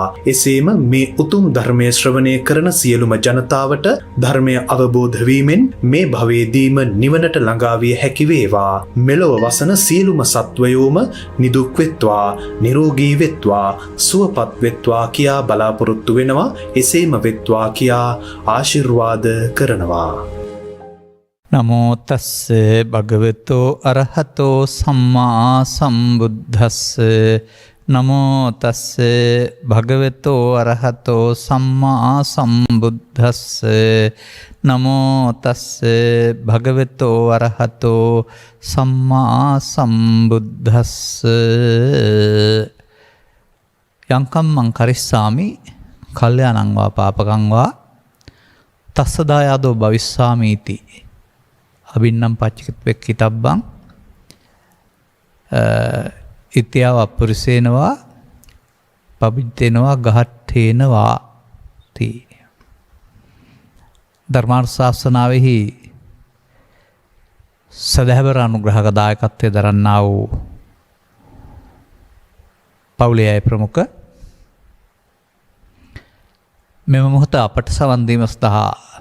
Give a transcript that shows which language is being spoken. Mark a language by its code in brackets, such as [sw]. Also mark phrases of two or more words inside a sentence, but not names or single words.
[si] එසේම මේ උතුම් ධර්මයේ ශ්‍රවණය කරන සියලුම ජනතාවට ධර්මය අවබෝධ වීමෙන් මේ භවයේදීම නිවනට ළඟා විය හැකි වේවා. මෙලොව වසන සියලුම සත්වයෝම නිදුක් වෙත්වා, නිරෝගී වෙත්වා, සුවපත් වෙත්වා කියා බලාපොරොත්තු වෙනවා. එසේම වෙත්වා කියා ආශිර්වාද කරනවා. [pi] නමෝ තස්ස භගවතෝ අරහතෝ සම්මා සම්බුද්දස්ස. නමෝ තස්ස භගවතෝ අරහතෝ සම්මා සම්බුද්දස්ස. නමෝ තස්ස භගවතෝ අරහතෝ සම්මා සම්බුද්දස්ස. යංකම් මං කරිස්සාමි කල්යාණං වා පාපකං වා තස්සදායාදෝ භවිස්සාමීති අබින්නම් පච්චිකිතබ්බං ඉත්‍යාව අපුරිසේනවා පබිද්දෙනවා ගහට්ඨේනවා තී. [si] ධර්මානුශාසනාවෙහි සදහැවර අනුග්‍රහක දායකත්වයේ දරන්නා වූ පවුලේ අය ප්‍රමුඛ මෙම මොහොත අපට සවන් දීම සඳහා